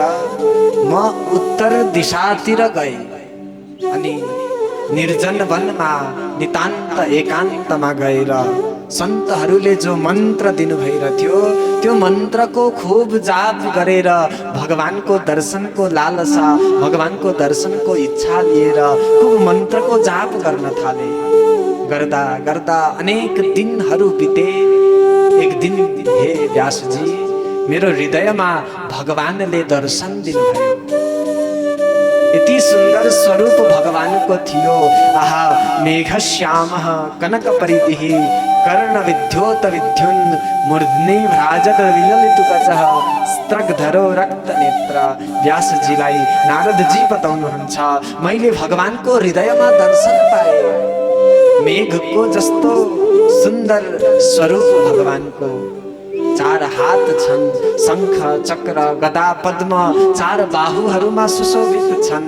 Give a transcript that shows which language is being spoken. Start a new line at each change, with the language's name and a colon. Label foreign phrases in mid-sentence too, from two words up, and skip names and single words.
Nepali: म उत्तर दिशातिर गएँ अनि निर्जन वनमा नितान्त एकान्तमा गएर सन्तहरूले जो मन्त्र दिनुभइरहेथ्यो त्यो मन्त्रको खूब जाप गरेर भगवानको दर्शनको लालसा भगवानको दर्शनको इच्छा लिएर खूब मन्त्रको जाप गर्न थाले। गर्दा गर्दा अनेक दिनहरू बिते। एक दिन हे व्यासजी मेरो हृदयमा भगवानले दर्शन दिनुभयो। यति सुन्दर स्वरूप भगवानको थियो।
Sanskrit: आहा मेघश्यामः कनकपरिधिः कर्णविद्योत विद्युन् मूर्ध्नि भ्राजत विललितुकचः स्त्रग्धरो रक्तनेत्र।
Nepali: व्यासजीलाई नारदजी बताउनुहुन्छ मैले भगवानको हृदयमा दर्शन पाएँ। मेघको जस्तो सुन्दर स्वरूप भगवानको। चार हात छन्, शंख चक्र गदा पद्म चार बाहुहरूमा सुशोभित छन्।